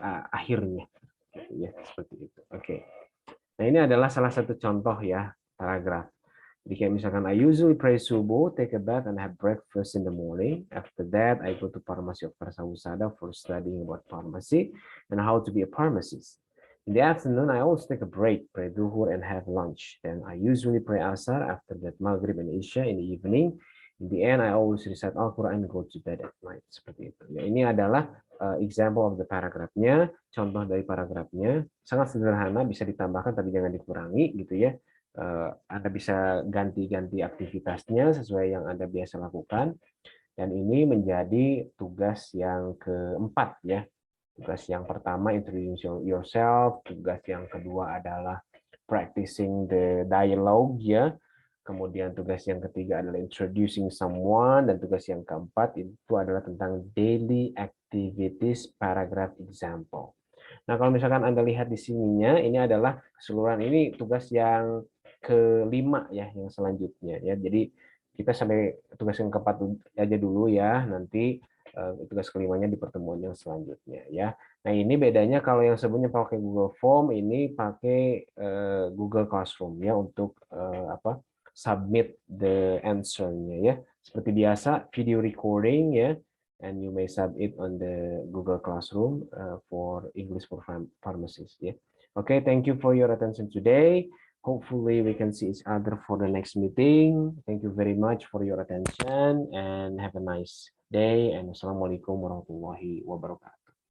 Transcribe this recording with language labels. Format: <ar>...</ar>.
<id>Akhirnya gitu ya, seperti itu. Oke. Nah, ini adalah salah satu contoh ya paragraf. Jadi kayak misalkan</id> <en>I usually pray subuh, take a bath and have breakfast in the morning. After that I go to Pharmacy of Karsa Husada for studying about pharmacy and how to be a pharmacist. In the afternoon I always take a break, pray duhur and have lunch. Then I usually pray asar, after that maghrib and isya in the evening. In the end, I always recite Al-Quran and go to bed at night.</en> <id>Seperti itu. Ya, ini adalah</id> <en>example of the paragraph-</en> <id>nya, contoh dari paragrafnya. Sangat sederhana, bisa ditambahkan tapi jangan dikurangi gitu ya. Anda bisa ganti-ganti aktivitasnya sesuai yang Anda biasa lakukan. Dan ini menjadi tugas yang keempat ya. Tugas yang pertama</id> <en>introduce yourself,</en> <id>tugas yang kedua adalah</id> <en>practicing the dialogue</en> <id>ya. Kemudian tugas yang ketiga adalah</id> <en>introducing someone,</en> <id>dan tugas yang keempat itu adalah tentang</id> <en>daily activities paragraph example.</en> <id>Nah, kalau misalkan Anda lihat di sininya, ini adalah keseluruhan, ini tugas yang kelima ya, yang selanjutnya ya. Jadi kita sampai tugas yang keempat aja dulu ya, nanti tugas kelimanya di pertemuan yang selanjutnya ya. Nah, ini bedanya kalau yang sebelumnya pakai Google Form, ini pakai Google Classroom ya untuk</id> <en>submit the answer-</en> <id>nya ya. Seperti biasa video recording ya,</id> <en>and you may submit on the Google Classroom for English for Pharmacists ya. Okay, thank you for your attention today. Hopefully we can see each other for the next meeting. Thank you very much for your attention and have a nice day, and</en> <ar>assalamualaikum warahmatullahi wabarakatuh.</ar>